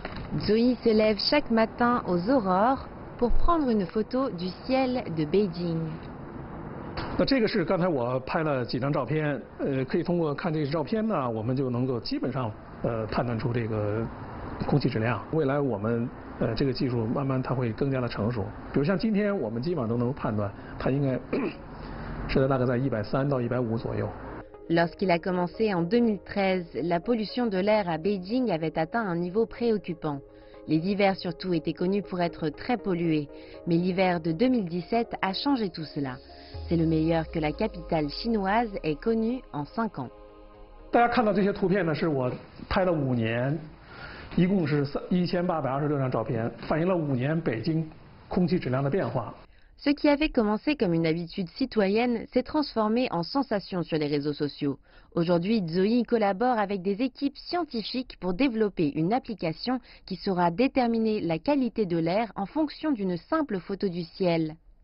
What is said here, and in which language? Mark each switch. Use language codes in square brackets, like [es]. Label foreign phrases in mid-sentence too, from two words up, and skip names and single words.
[fr] Zoe se lève chaque matin aux aurores pour prendre une photo du ciel de Beijing. [zh] 那这个是刚才我拍了几张照片，可以通过看这些照片呢，我们就能够基本上判断出这个空气质量。未来我们这个技术慢慢它会更加的成熟。比如像今天我们基本上都能够判断，它应该是大概在130到150左右。 [fr] Lorsqu'il a commencé en 2013, la pollution de l'air à Beijing avait atteint un niveau préoccupant. Les hivers surtout étaient connus pour être très pollués, mais l'hiver de 2017 a changé tout cela. C'est le meilleur que la capitale chinoise ait connu en 5 ans. [zh] 大家看到这些图片呢，是我拍了5年，一共是1826张照片，反映了5年北京空气质量的变化。 [fr] Ce qui avait commencé comme une habitude citoyenne s'est transformé en sensation sur les réseaux sociaux. Aujourd'hui, Zoe collabore avec des équipes scientifiques pour développer une application qui saura déterminer la qualité de l'air en fonction d'une simple photo du ciel.